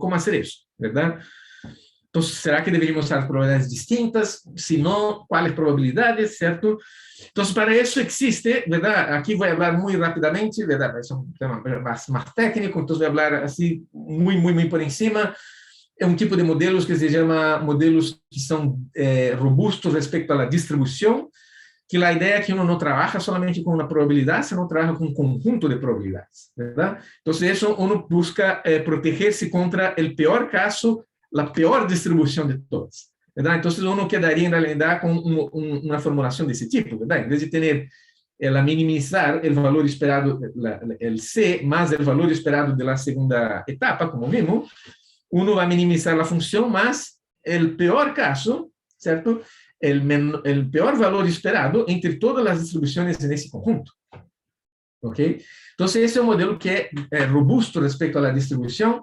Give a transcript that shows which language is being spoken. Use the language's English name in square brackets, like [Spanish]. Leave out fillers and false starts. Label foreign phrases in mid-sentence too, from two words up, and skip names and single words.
[Spanish] ¿Cómo hacer eso? ¿Verdad? Entonces, ¿será que deberíamos usar probabilidades distintas? Si no, ¿cuáles probabilidades? ¿Cierto? Entonces, para eso existe, ¿verdad? Aquí voy a hablar muy rápidamente, ¿verdad? Es un tema más técnico, entonces voy a hablar así muy por encima. [Portuguese] É um tipo de modelos que se chama modelos que são robustos respecto à distribuição, que a ideia é que uno não trabalha solamente com uma probabilidade, senão trabalha com um conjunto de probabilidades, ¿verdad? Então, isso uno busca proteger-se contra o pior caso, a pior distribuição de todas, ¿verdad? Então, uno quedaria, en realidad, com uma formulação desse tipo, ¿verdad? Em vez de ter minimizar o valor esperado, o C, mais o valor esperado da segunda etapa, como vimos, [Spanish] uno va a minimizar la función más el peor caso, [Portuguese] ¿cierto? [Spanish] El peor valor esperado entre todas las distribuciones en ese conjunto. ¿Ok? Entonces, ese es un modelo que es robusto respecto a la distribución.